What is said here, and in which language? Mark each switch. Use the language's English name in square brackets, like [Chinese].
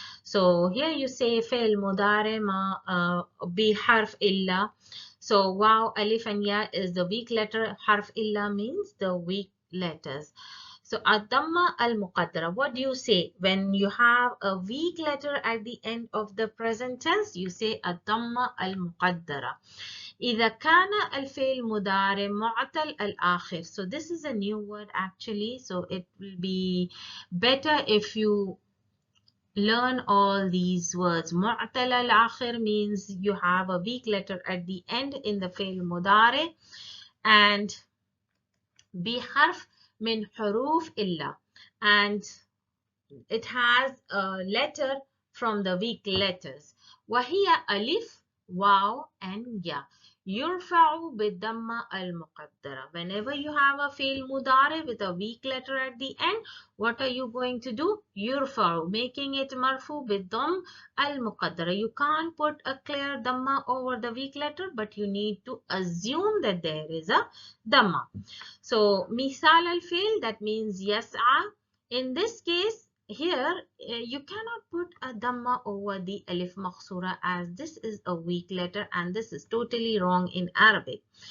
[English] So here you say fail mudare ma bi harf illa. So waw, alif and ya is the weak letter. Harf illa means the weak letters. So ad-dhamma al-muqaddara. What do you say when you have a weak letter at the end of the present tense? You say ad-dhamma al-muqaddara. [Arabic] إذا كان الفعل مضارع معتل الآخر. [English] So this is a new word actually. So it will be better if you learn all these words. معتل الآخر means you have a weak letter at the end in the فعل مضارع and [Arabic] بحرف من حروف إلا, [English] and it has a letter from the weak letters. [Arabic] وهي ألف واو and يا. يرفع بالضمة المقدرة. [English] Whenever you have a فعل مضارع with a weak letter at the end, what are you going to do? [Arabic] يرفع, [English] making it [Arabic] مرفوع بالضم المقدرة. [English] You can't put a clear dhamma over the weak letter, but you need to assume that there is a dhamma. So مثال الفعل, that means يسعى. In this case, here you cannot put a dhamma over the alif makhsura, as this is a weak letter and this is totally wrong in Arabic.